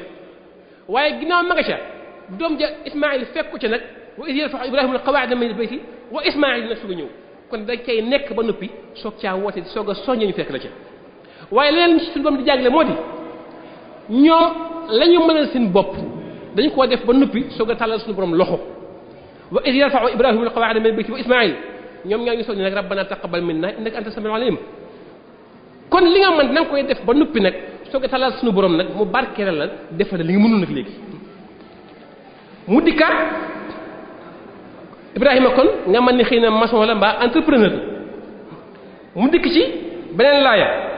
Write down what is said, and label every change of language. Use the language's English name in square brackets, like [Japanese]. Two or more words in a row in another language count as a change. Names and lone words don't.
[Wolof] waaye ginnaaw ma nga ca doom ja Ismaa'il fekk ko ca nag [Arabic] وإذ يرفع إبراهيم القواعد من البيت وإسماعيل [Wolof] nag su nga ñëw kon dañ cay nekk ba noppi soog caa woote soog a soññee ñu fekk la ca waaye leneen suñu borom di jàngale moo di ñoom la ñu mënal seen bopp dañu koo def ba noppi soog a tàllal suñu borom loxo [Arabic] وإذ يرفع إبراهيم القواعد من البيت وإسماعيل [Wolof] ñoom ñaa ngi soññ nag [Arabic] ربنا تقبل منا إنك أنت السميع العليم [Wolof] kon li nga mën na nga koy def ba noppi nag soog a tàllal suñu borom nag mu barkeelal la defal li nga mënul nag léegi mu dikkaat Ibrahima kon nga mën ni xëy na maçon la mbaa entrepreneur la mu dikk ci beneen laaya